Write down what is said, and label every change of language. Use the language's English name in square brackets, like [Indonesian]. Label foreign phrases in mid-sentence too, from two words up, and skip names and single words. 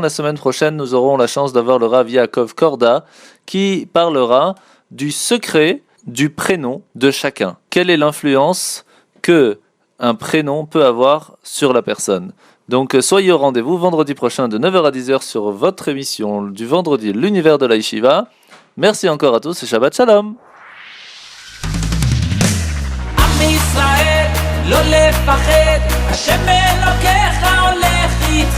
[French] La semaine prochaine, nous aurons la chance d'avoir le Rav Yaakov Korda qui parlera du secret du prénom de chacun. Quelle est l'influence que un prénom peut avoir sur la personne? Donc soyez au rendez-vous vendredi prochain de 9h à 10h sur votre émission du vendredi L'univers de la Yeshiva. Merci encore à tous et [Hebrew] שבת שלום. עם ישראל, לא לפחד, השם אלוקיך הולך איתך.